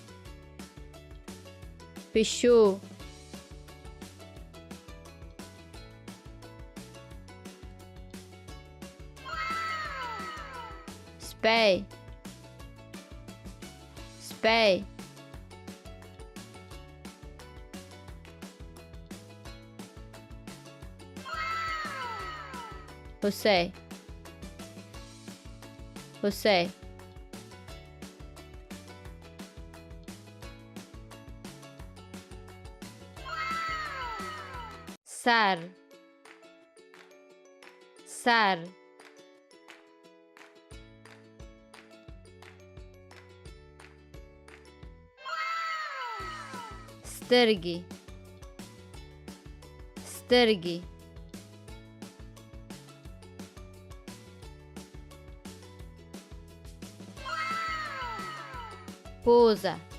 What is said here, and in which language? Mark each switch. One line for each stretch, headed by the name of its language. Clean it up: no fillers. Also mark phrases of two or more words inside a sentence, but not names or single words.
Pashto: پیشو سپی سپی حسی حسی سر سر سترګې سترګې پوزه